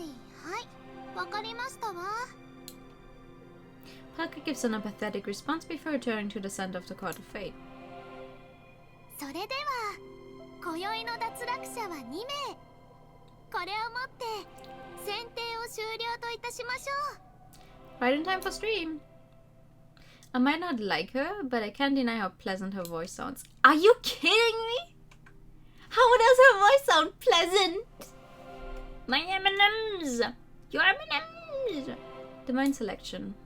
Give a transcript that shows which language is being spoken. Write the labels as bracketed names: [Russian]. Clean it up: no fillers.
[Japanese] はいはいわかりましたわ [English] Parker gives an apathetic response before returning to the center of the Court of Fate. [Japanese] それでは今宵の脱落者は2名これをもって選定を終了といたしましょう [English] Right in time for stream. I might not like her, but I can't deny how pleasant her voice sounds. Are you kidding me? How does her voice sound pleasant? My M&Ms! Your M&Ms! Divine selection.